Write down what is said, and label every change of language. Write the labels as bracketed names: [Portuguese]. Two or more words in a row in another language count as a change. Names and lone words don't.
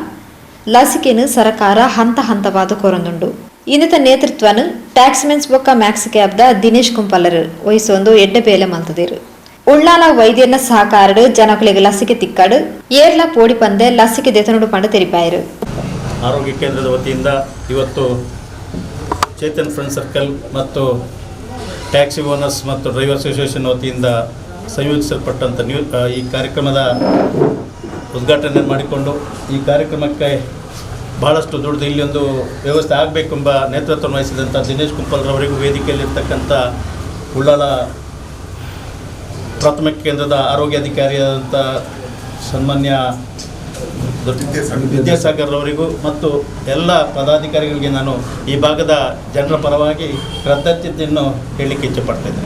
[Tulu] ಲಸಿಕೆಯನ್ನು ಸರ್ಕಾರ ಹಂತ ಹಂತವಾದ ಕೊರೊಂದುಂಡು ಇನ್ನಿತ ನೇತೃತ್ವನು ಟ್ಯಾಕ್ಸಿಮೆನ್ಸ್ ಬೊಕ್ಕ ಮ್ಯಾಕ್ಸಿ ಕ್ಯಾಬ್ದ ದಿನೇಶ್ ಕುಂಪಲ್ಲರು ವಹಿಸೊಂದು ಎಡ್ಡೆ ಬೇಲೆ ಮಂತದಿರು ಉಳ್ಳಾಲ ವೈದ್ಯನ ಸಹಕಾರಡು ಜನಗಳಿಗೆ ಲಸಿಕೆ ತಿಕ್ಕಾಡು ಏರ್ಲ ಪೋಡಿ ಪಂದೆ ಲಸಿಕೆ ದೆತನುಡು ಪಂಡು ತೆರಿಪಾಯರು. [Kannada] ಆರೋಗ್ಯ ಕೇಂದ್ರದ ವತಿಯಿಂದ ಇವತ್ತು ಚೇತನ್ ಫ್ರೆಂಡ್ ಸರ್ಕಲ್ ಮತ್ತು ಟ್ಯಾಕ್ಸಿ ಓನರ್ಸ್ ಮತ್ತು ಡ್ರೈವರ್ ಅಸೋಸಿಯೇಷನ್ ವತಿಯಿಂದ ಸಂಯೋಜಿಸಲ್ಪಟ್ಟಂಥ ಈ ಕಾರ್ಯಕ್ರಮದ ಉದ್ಘಾಟನೆ ಮಾಡಿಕೊಂಡು ಈ ಕಾರ್ಯಕ್ರಮಕ್ಕೆ ಬಹಳಷ್ಟು ದುಡ್ಡು ಇಲ್ಲಿ ಒಂದು ವ್ಯವಸ್ಥೆ ಆಗಬೇಕೆಂಬ ನೇತೃತ್ವ ವಹಿಸಿದಂಥ ದಿನೇಶ್ ಕುಂಪಲ್ರವರಿಗೂ ವೇದಿಕೆಯಲ್ಲಿರ್ತಕ್ಕಂಥ ಉಳ್ಳಾಲ ಪ್ರಾಥಮಿಕ ಕೇಂದ್ರದ ಆರೋಗ್ಯಾಧಿಕಾರಿಯಾದಂಥ ಸನ್ಮಾನ್ಯ ವಿದ್ಯಾಸಾಗರ್ರವರಿಗೂ ಮತ್ತು ಎಲ್ಲ ಪದಾಧಿಕಾರಿಗಳಿಗೆ ನಾನು ಈ ಭಾಗದ ಜನರ ಪರವಾಗಿ ಕೃತಜ್ಞತೆಯನ್ನು ಹೇಳಲಿಕ್ಕೆ ಇಚ್ಛೆಪಡ್ತಾಯಿದ್ದೇನೆ.